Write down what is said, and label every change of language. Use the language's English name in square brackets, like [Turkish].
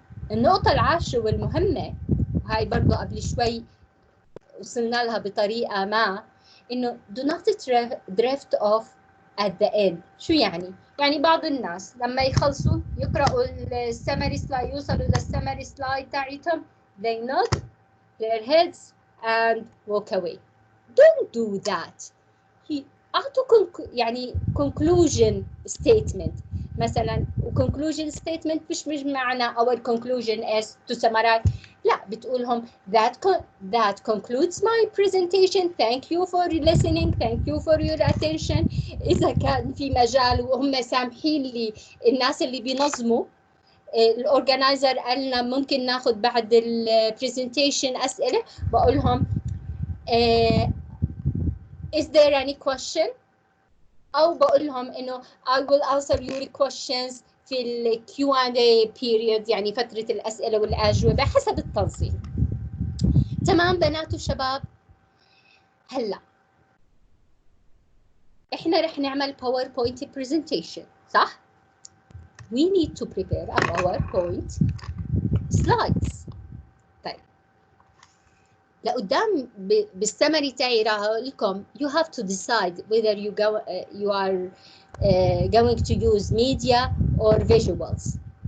[Arabic] النقطة العاشرة والمهمة، هاي برضو قبل شوي وصلنا لها بطريقة ما، إنه [English] do not drift off at the end. [Arabic] شو يعني؟ يعني بعض الناس لما يخلصوا يقرأوا السمري سلايد، يوصلوا للسمري سلايد تاعتهم [English] they nod their heads and walk away. Don't do that. [Arabic] أعطوا يعني [English] conclusion statement مثلا، وconclusion statement مش معنى our conclusion is to summarize، [Arabic] لا، بتقولهم [English] that concludes my presentation, thank you for listening, thank you for your attention. [Arabic] إذا كان في مجال وهم سامحين لي الناس اللي بينظموا، الأورجنايزر قال لنا ممكن ناخذ بعد البرزنتيشن أسئلة، بقولهم [English] is there any question؟ [Arabic] أو بقول لهم إنه [English] I will answer your questions [Arabic] في ال Q&A period، يعني فترة الأسئلة والأجوبة حسب التنظيم. تمام بنات وشباب؟ هلا إحنا رح نعمل PowerPoint presentation، صح؟ [English] We need to prepare a PowerPoint slides. [Arabic] طيب لقدام بالسمري تاعي راح أقول لكم [English] you have to decide whether you are going to use media or visuals.